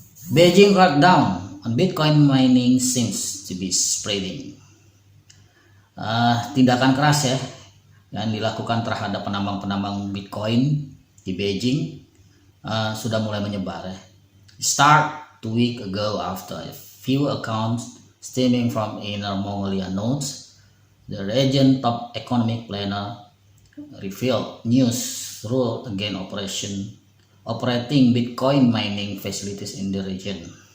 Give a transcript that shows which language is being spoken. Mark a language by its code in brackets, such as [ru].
[en] Beijing crackdown on Bitcoin mining seems to be spreading. [id] Tindakan keras ya yang dilakukan terhadap penambang-penambang Bitcoin di Beijing sudah mulai menyebar ya. [en] Start 2 weeks ago after a few accounts stemming from Inner Mongolia nodes, the region top economic planner revealed news ruled against operating Bitcoin mining facilities in the region.